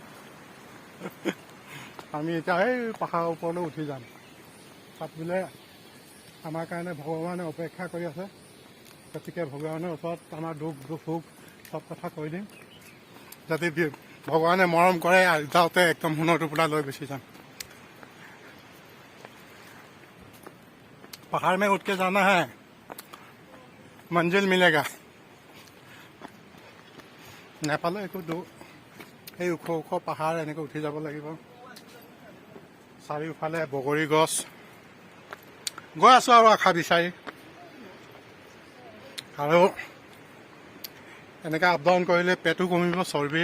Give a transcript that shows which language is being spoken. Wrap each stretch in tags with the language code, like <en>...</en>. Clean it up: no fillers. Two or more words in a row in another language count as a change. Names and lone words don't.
<as>আমি এতিয়া এই পাহাৰৰ ওপৰলৈ উঠি যাম। তাত বোলে আমাৰ কাৰণে ভগৱানে অপেক্ষা কৰি আছে, গতিকে ভগৱানৰ ওচৰত আমাৰ দুখ সুখ চব কথা কৈ দিম, যাতে ভগৱানে মৰম কৰে। যাওঁতে একদম সোণৰ টুকুৰা লৈ গুচি যাম।</as> <hi>पहाड़ में उठ के जाना है, मंजिल मिलेगा।</hi> <as>নেপালৰ একো এই ওখ ওখ পাহাৰ এনেকৈ উঠি যাব লাগিব। চাৰিওফালে বগৰী গছ। গৈ আছোঁ আৰু আশা বিচাৰি, আৰু এনেকৈ</as> <en>up down</en> <as>কৰিলে পেটো কমিব, চৰ্বি।</as>